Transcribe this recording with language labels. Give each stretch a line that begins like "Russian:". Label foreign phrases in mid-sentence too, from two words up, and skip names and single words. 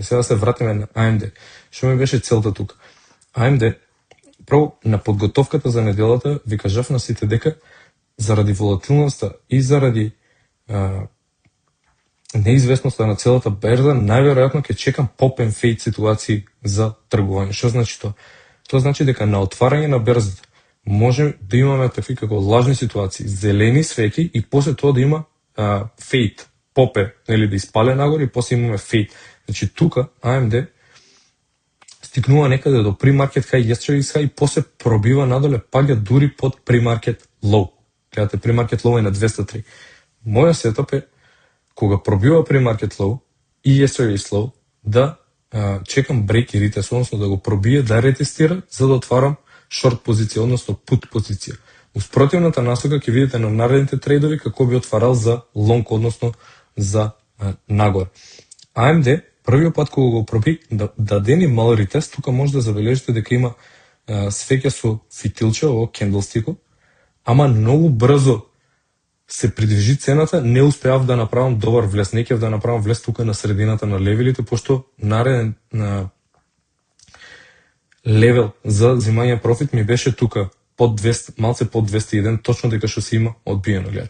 Macedonian: Сега се вратиме на AMD. Што ми беше целта тука? AMD, прво на подготовката за неделата ви кажав на сите дека заради волатилноста и заради неизвестноста на целата берза, најверојатно ќе чекам
English: pop and fade
Macedonian: ситуации за тргување. Што значи тоа? Тоа значи дека на отварање на берзата може да имаме такви како лажни ситуации, зелени свеќи и после тоа да има fade, попе, нели да испале нагоре и после имаме fade. Значи тука AMD стигнува некаде до
English: pre-market high, yesterday's high
Macedonian: и после пробива надоле, паѓа дури под
English: pre-market low.
Macedonian: Гледате,
English: pre-market low
Macedonian: е на 203. Моја сетап е кога пробива
English: pre-market low
Macedonian: и
English: yesterday's low
Macedonian: да чекам break и retest, односно да го пробие, да ретестира за да отварам short позиција, односно put позиција. У спротивната насока ќе видите на наредните трейдови како би отварал за long, односно за нагоре. AMD првиот пат кога го проби да дени мал ретест, тука може да забележите дека има свеќа со фитилче, ово кендлстико, ама многу брзо се придвижи цената, не успеав да направам добар влез, не ќе да направам влез тука на средината на левелите, пошто нареден левел за земање профит ми беше тука под 200, малце под 201, точно дека што се има одбиено, гледа.